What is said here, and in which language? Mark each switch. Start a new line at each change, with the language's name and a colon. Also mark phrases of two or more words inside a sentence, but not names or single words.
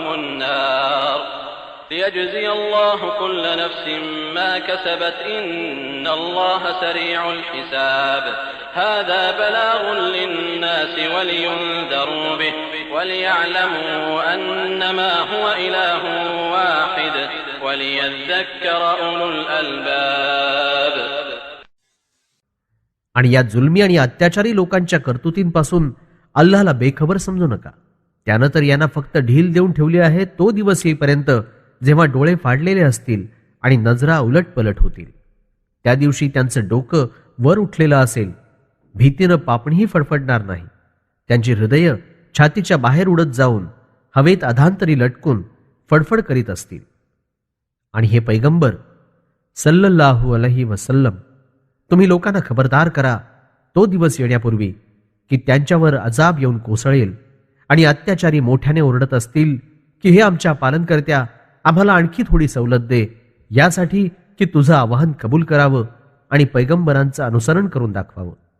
Arabic: النار ليجزي الله كل نفس ما كسبت إن الله سريع الحساب هذا بلاغ للناس ولينذروا به وليعلموا أنما هو إله واحد وليذكر أولو الألباب.
Marathi: आणि या जुलमी आणि अत्याचारी लोकांच्या कर्तुतींपासून अल्लाहला बेखबर समजू नका. त्यानं तर यांना फक्त ढील देऊन ठेवली आहे तो दिवस येईपर्यंत जेव्हा डोळे फाडलेले असतील आणि नजरा उलटपलट होतील. त्या दिवशी त्यांचं डोकं वर उठलेलं असेल, भीतीनं पापणीही फडफडणार नाही. त्यांची हृदय छातीच्या बाहेर उडत जाऊन हवेत अधांतरी लटकून फडफड करीत असतील. आणि हे पैगंबर
Arabic: صلى الله عليه وسلم,
Marathi: तुम्ही लोकांना खबरदार करा तो दिवस येण्यापूर्वी की त्यांच्यावर अजाब येऊन कोसळेल आणि अत्याचारी मोठ्याने ओरडत असतील की हे आमच्या पालनकर्त्या, आम्हाला आणखी थोडी सवलत दे, यासाठी की तुझं आवाहन कबूल करावं आणि पैगंबरांचं अनुसरण करून दाखवावं.